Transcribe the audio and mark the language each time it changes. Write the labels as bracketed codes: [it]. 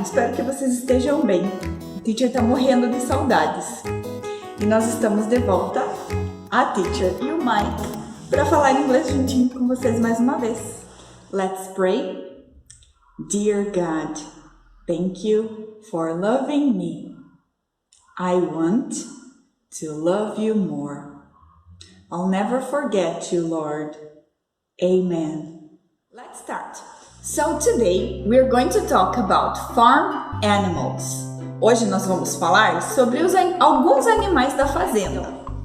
[pt] Espero que vocês estejam bem. A teacher tá morrendo de saudades. E nós estamos de volta, a teacher e o Mike, para falar inglês juntinho com vocês mais uma vez. [en] Let's pray. Dear God, thank you for loving me. I want to love you more. I'll never forget you, Lord. Amen. Let's start. So today we're going to talk about farm animals. [pt] Hoje nós vamos falar sobre alguns animais da fazenda.